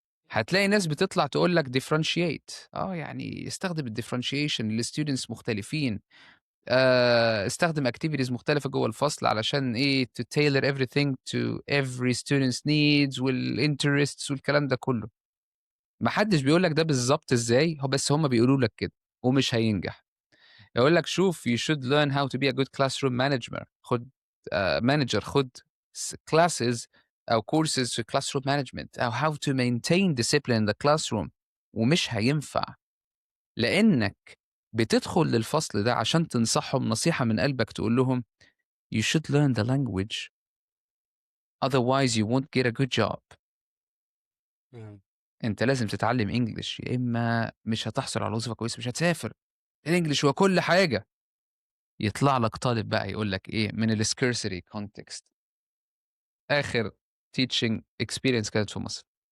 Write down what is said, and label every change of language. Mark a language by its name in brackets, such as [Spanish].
[Arabic] هتلاقي ناس بتطلع تقول لك differentiate، يعني استخدم الdifferentiation لstudents مختلفين، استخدم activities مختلفة جوّه الفصل علشان إيه [English] to tailor everything to every student's needs [Arabic] والinterests والكلام ده كلّه. ما حدش بيقول لك ده بالضبط إزاي، بس هم بيقولوا لك كده ومش هينجح. يقول لك شوف [English] you should learn how to be a good classroom manager، [Arabic] خُد manager، خُد classes أو courses في classroom management أو [English] how to maintain discipline in the classroom، [Arabic] ومش هينفع، لإنك بتدخل للفصل ده عشان تنصحهم نصيحة من قلبك تقول لهم [English] you should learn the language otherwise you won't get a good job. إمم. [Arabic] أنت لازم تتعلم English يا إما مش هتحصل على وظيفة كويسة، مش هتسافر. الإنجليش هو كل حاجة. يطلع لك طالب بقى يقول لك إيه من الscarcity context. آخر [English] teaching experience [Arabic] كانت في مصر.